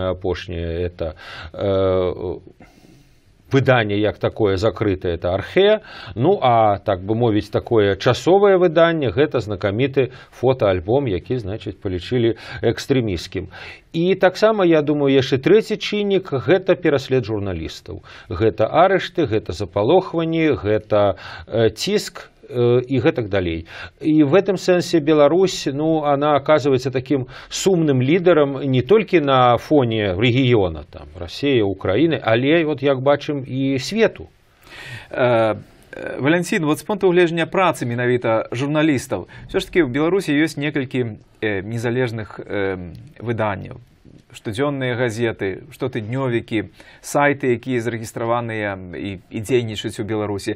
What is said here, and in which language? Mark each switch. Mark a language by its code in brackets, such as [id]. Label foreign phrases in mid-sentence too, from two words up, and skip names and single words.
[be] Вот самае апошняе, это выданне як такое закрытае, это архе, ну а так бы мовіць такое часовае выданне, гэта знакаміты фотоальбом, які, значыць, палічылі экстрэміскім. І таксама, я думаю, яшчэ трэці чыннік – гэта пераслед журналістаў. Гэта арышты, гэта запалохванні, гэта ціск, и гэтак далей. [ru] И в этом сенсе Беларусь, ну, она оказывается таким сумным лидером не только на фоне региона, там, Россия, Украины, [be] але, вот, як бачым, и свету. Валентин, вот с пункту гледжання працы менавіта журналістаў, [ru] все ж таки [be] в Беларусі ёсць некалькі незалежных выданняў. Штодзённыя газеты, штотыднёвікі, сайты, якія зарэгістраваныя і дзейнічаюць у Беларусі.